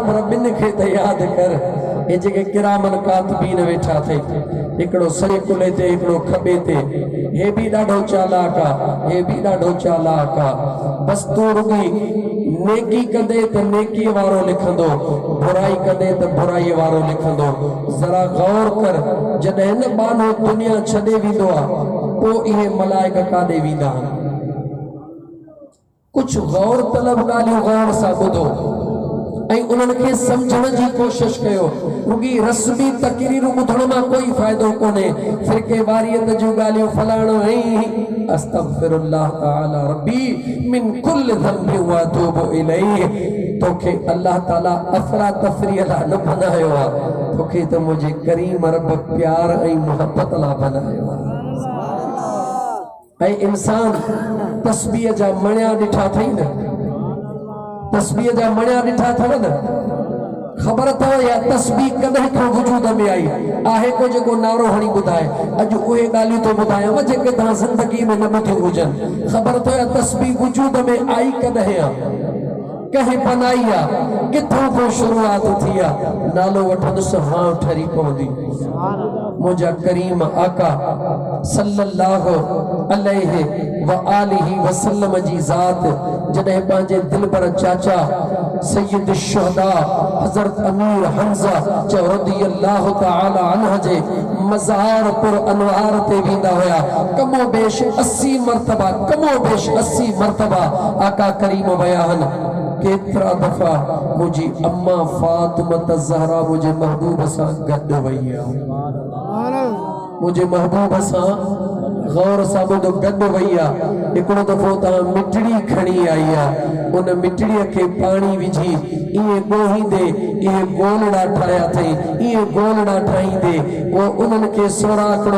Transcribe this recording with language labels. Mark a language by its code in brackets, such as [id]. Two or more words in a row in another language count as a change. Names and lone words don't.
[sd] पर ॿिनि खे त यादि कर हे जेके [ar] كراماً كاتبين [sd] वेठा थे हिकिड़ो सॼे कुले ते हिकिड़ो खॿे ते हे बि ॾाढो चालाक आहे हे बि ॾाढो चालाक आहे बसि तूं रुॻी नेकी कंदे त नेकी वारो लिखंदो बुराई कंदे त बुराई वारो लिखंदो ज़रा गौर कर जॾहिं न बानो दुनिया छॾे वेंदो आहे पोइ इहे मलाइक काॾे वेंदा आहिनि कुछ गौर तलब ॻाल्हियूं गौर सां ॿुधो ऐं उन्हनि खे सम्झण जी कोशिश कयो रुॻी रस्मी तकरीरूं ॿुधण मां कोई फ़ाइदो कोन्हे फ़िरके वारियत जूं ॻाल्हियूं फलाणो ऐं [ar] أستغفر الله تعالى ربي من كل ذنب وأتوب إليه [sd] तोखे अल्लाह ताला अफ़रा तफ़री लाइ न बनायो आहे तोखे त मुंहिंजे करीम रब प्यार ऐं मोहब्बत लाइ बनायो आहे ऐं इंसान तस्बीह जा मणिया ॾिठा अथई न तस्बीह जा मणिया ॾिठा अथव न ख़बर अथव या तस्बीह कॾहिं खां वजूद में आई आहे को जेको नारो हणी ॿुधाए अॼु उहे ॻाल्हियूं थो ॿुधायांव जेके तव्हां ज़िंदगी में न ॿुधियूं हुजनि ख़बर अथव या तस्बीह वजूद में आई कॾहिं आहे कहीं बनाई आहे किथों को शुरुआत थी आहे नालो वठंदुसि हां ठरी पवंदी मुंहिंजा करीम आका [ar] صلى الله عليه وآله وسلم [sd] जी ज़ात जॾहिं पंहिंजे दिलबर चाचा सैयद शुहदा हज़रत अमीर हम्ज़ा [ar] رضي الله تعالى عنه [sd] जे मज़ार पुर अनवार ते वेंदा हुआ कमो बेश 80 मरतबा कमो बेश 80 मरतबा आका करीम विया आहिनि केतिरा दफ़ा मुंहिंजी अम्मा फातिमा ज़हरा मुंहिंजे महबूब सां गॾु वई आहे मुझे महबूब सां गौर सां ॿुधो गॾु वई आहे हिकिड़ो दफ़ो तव्हां मिठड़ी खणी आई आहे उन मिठड़ीअ खे पाणी विझी इएं ॻोहींदे इहे गोलड़ा ठाहिया अथई इहे गोलड़ा ठाहींदे पोइ उन्हनि खे सोराखड़ो